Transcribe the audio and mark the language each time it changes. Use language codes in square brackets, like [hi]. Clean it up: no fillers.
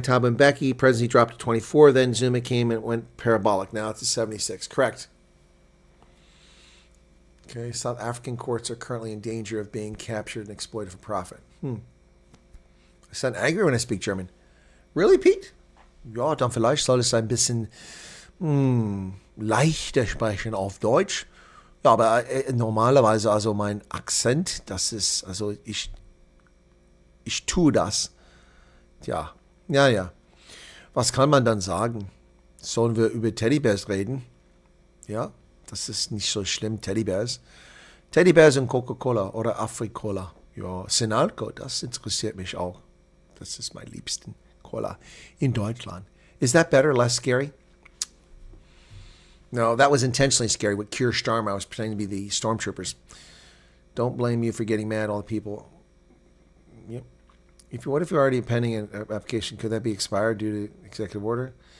[en] Thabo Mbeki, presidency dropped to 24. Then Zuma came and went parabolic. Now it's at 76. Correct. Okay, South African courts are currently in danger of being captured and exploited for profit. I sound angry when I speak German. Really, Pete? [de] Ja, dann vielleicht soll es ein bisschen leichter sprechen auf Deutsch. Ja, aber normalerweise, also mein Akzent, das ist, also ich tue das. Tja, ja. Was kann man dann sagen? Sollen wir über Teddybärs reden? Ja, das ist nicht so schlimm, Teddybärs. Teddybärs und Coca-Cola oder Afrikola. Ja, Sinalco, das interessiert mich auch. Das ist mein liebsten Cola in Deutschland. [en] Is that better, less scary? No, that was intentionally scary. With Keir Starmer, I was pretending to be the stormtroopers. Don't blame you for getting mad, all the people. Yep. What if you're already pending an application? Could that be expired due to executive order?